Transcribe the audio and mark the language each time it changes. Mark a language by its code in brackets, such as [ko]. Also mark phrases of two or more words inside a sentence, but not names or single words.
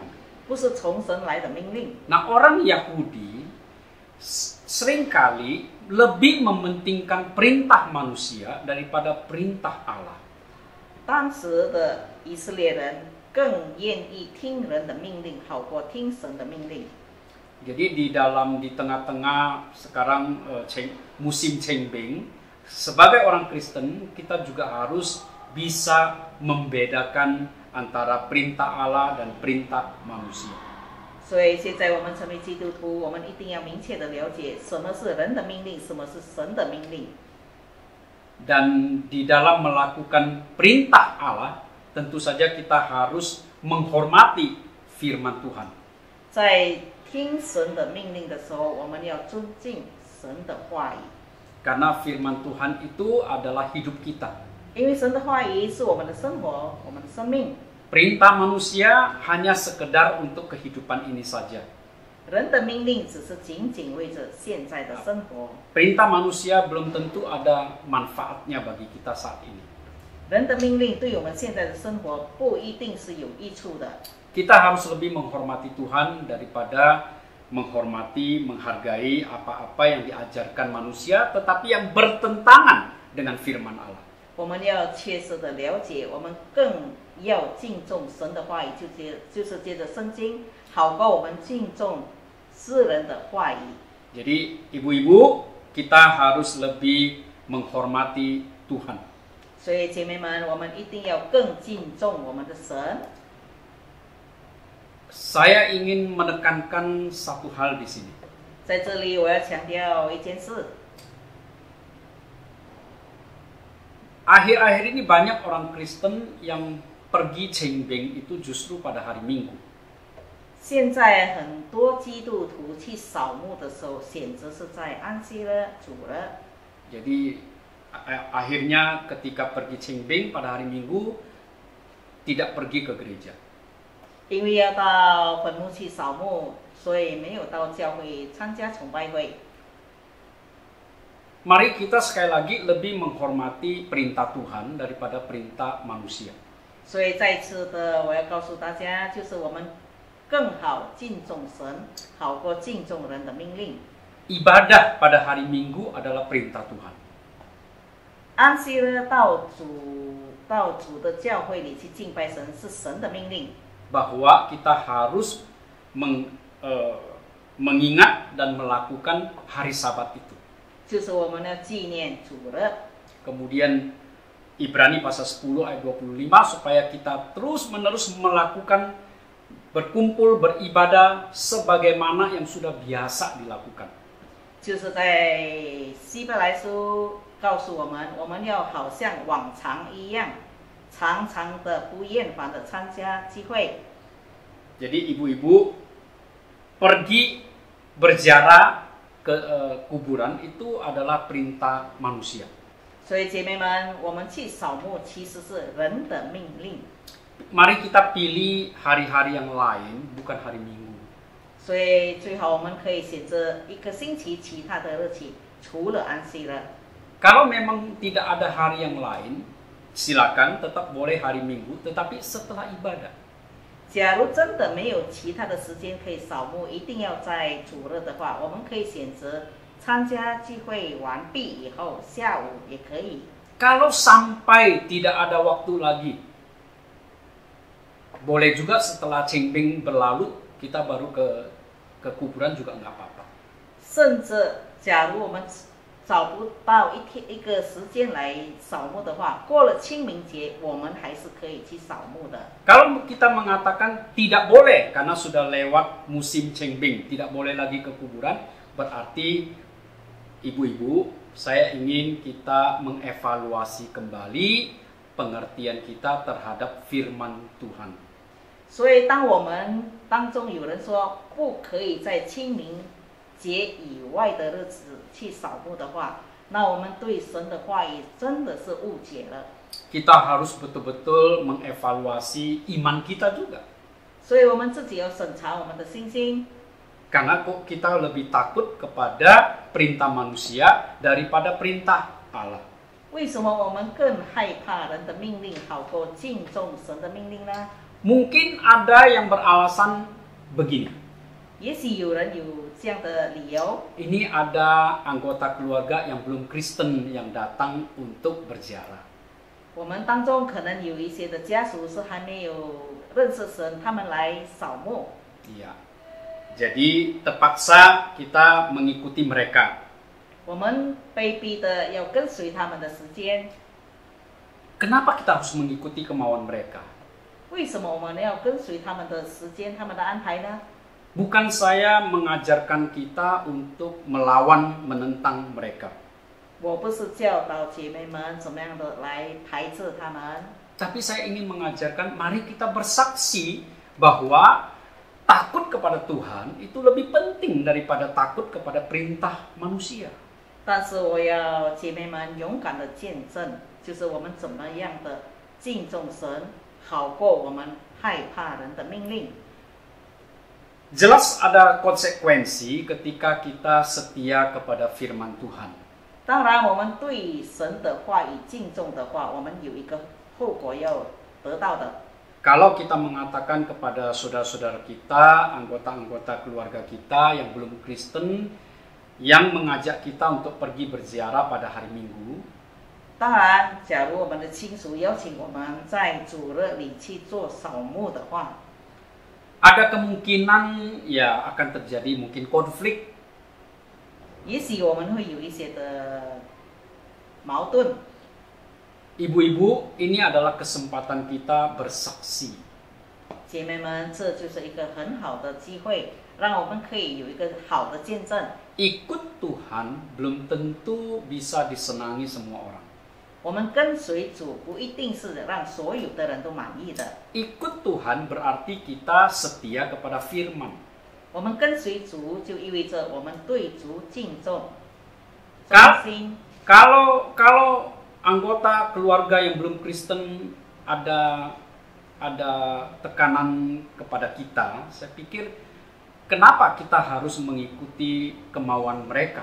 [zh] 不是从神来的命令。 [id] Nah, orang Yahudi seringkali lebih mementingkan perintah manusia daripada perintah Allah. [zh] 当时的以色列人更愿意听人的命令，好过听神的命令。 [id] Jadi di tengah-tengah sekarang musim Qingbing, sebagai orang Kristen kita juga harus bisa membedakan antara perintah Allah dan perintah manusia. [zh] 所以现在我们成为基督徒，我们一定要明确的了解什么是人的命令，什么是神的命令。 [id] Dan di dalam melakukan perintah Allah, tentu saja kita harus menghormati firman Tuhan. [zh] 在听神的命令的时候，我们要尊敬神的话语， [id] Karena firman Tuhan itu adalah hidup kita. [zh] 因为神的话语是我们的生活，我们的生命。 [id] Perintah manusia hanya sekedar untuk kehidupan ini saja. [zh] 人的命令只是仅仅为着现在的生活， [id] Perintah manusia belum tentu ada manfaatnya bagi kita saat ini. [zh] 人的命令对我们现在的生活不一定是有益处的。 [id] Kita harus lebih menghormati Tuhan daripada menghargai apa-apa yang diajarkan manusia, tetapi yang bertentangan dengan firman Allah. [zh] 我们要切实的了解，我们更要敬重神的话语，就是接着圣经，好过我们敬重世人的话语。 [id] Jadi ibu-ibu, kita harus lebih menghormati Tuhan. [zh] 所以姐妹们，我们一定要更敬重我们的神。 [id] Saya ingin menekankan satu hal di sini. [zh] 在这里，我要强调一件事。 [id] Akhir-akhir ini banyak orang Kristen yang pergi Qingbing itu justru pada hari Minggu. [zh] 现在很多基督徒去扫墓的时候，选择是在安息日、主日。 [id] Jadi akhirnya ketika pergi Qingbing pada hari Minggu tidak pergi ke gereja. [zh] 因为要到坟墓去扫墓，所以没有到教会参加崇拜会。 [id] Mari kita sekali lagi lebih menghormati perintah Tuhan daripada perintah manusia. [zh] 所以再次的，我要告诉大家，就是我们更好敬重神，好过敬重人的命令。 [id] Ibadah pada hari Minggu adalah perintah Tuhan. [zh] 安息日到主的教会里去敬拜神，是神的命令。 [id] Bahwa kita harus mengingat dan melakukan hari Sabat itu. [zh] 就是我们要纪念主日。 [id] Kemudian Ibrani pasal 10 ayat 25 supaya kita terus-menerus melakukan berkumpul beribadah sebagaimana yang sudah biasa dilakukan. [zh] 就是在希伯来书告诉我们，我们要好像往常一样常常的不厌烦的参加聚会。 [id] Jadi ibu-ibu pergi berziarah ke kuburan itu adalah perintah manusia. [zh] 所以姐妹们，我们去扫墓其实是人的命令。 [id] Mari kita pilih hari-hari yang lain, bukan hari Minggu. [zh] 所以最好我们可以选择一个星期其他的日期，除了安息日。 [id] Kalau memang tidak ada hari yang lain, silakan tetap boleh hari Minggu, tetapi setelah ibadah. [zh] 假如真的没有其他的时间可以扫墓，一定要在主日的话，我们可以选择参加聚会完毕以后，下午也可以。 [id] Kalau sampai tidak ada waktu lagi, boleh juga setelah Cengbing berlalu, kita baru ke kuburan juga nggak apa-apa. [zh] 甚至假如我们找不到一个时间来扫墓的话，过了清明节，我们还是可以去扫墓的。 [id] Kalau kita mengatakan tidak boleh karena sudah lewat musim Cengbing, tidak boleh lagi ke kuburan, berarti ibu-ibu, saya ingin kita mengevaluasi kembali pengertian kita terhadap firman Tuhan. [zh] 所以，当我们当中有人说不可以在清明节以外的日子去扫墓的话，那我们对神的话语真的是误解了。 [id] Kita harus betul-betul mengevaluasi iman kita juga. [zh] 所以我们自己要审查我们的信心， [id] Karena kok kita lebih takut kepada perintah manusia daripada perintah Allah. [zh] 为什么我们更害怕人的命令，好过敬重神的命令呢？ [id] Mungkin ada yang beralasan begini. [zh] 也许有人有这样的理由。 [id] Ini ada anggota keluarga yang belum Kristen yang datang untuk berziarah. [zh] 我们当中可能有一些的家属是还没有认识神，他们来扫墓。 [id] Iya. Jadi terpaksa kita mengikuti mereka. [zh] 我们被逼的要跟随他们的时间。 [id] Kenapa kita harus mengikuti kemauan mereka? [zh] 为什么我们要跟随他们的时间、他们的安排呢？ [id] Bukan saya mengajarkan kita untuk melawan, menentang mereka. [zh] 我不是教导姐妹们怎么样的来排斥他们， [id] Tapi saya ingin mengajarkan, mari kita bersaksi bahwa takut kepada Tuhan itu lebih penting daripada takut kepada perintah manusia. [zh] 但是我要姐妹们勇敢的见证，就是我们怎么样的敬重神，好过我们害怕人的命令。 [id] Jelas ada konsekuensi ketika kita setia kepada firman Tuhan. [zh] 当然，我们对神的话语敬重的话，我们有一个后果要得到的。 [id] Kalau kita mengatakan kepada saudara-saudara kita, anggota-anggota keluarga kita yang belum Kristen, yang mengajak kita untuk pergi berziarah pada hari Minggu, [zh] 当然，假如我们的亲属邀请我们在主日里去做扫墓的话， [id] ada kemungkinan ya akan terjadi mungkin konflik. [zh] 也许我们会有一些的矛盾。 [id] Ibu-ibu, ini adalah kesempatan kita bersaksi. [zh] 姐妹们，这就是一个很好的机会，让我们可以有一个好的见证。 [id] Ikut Tuhan belum tentu bisa disenangi semua orang. [zh] 我们跟随主不一定是让所有的人都满意的。 [id] Ikut Tuhan berarti kita setia kepada firman. [zh] 我们跟随主就意味着我们对主敬重、 [id] Kal- [zh] 忠心。 [id] Kalau anggota keluarga yang belum Kristen ada tekanan kepada kita, saya pikir kenapa kita harus mengikuti kemauan mereka?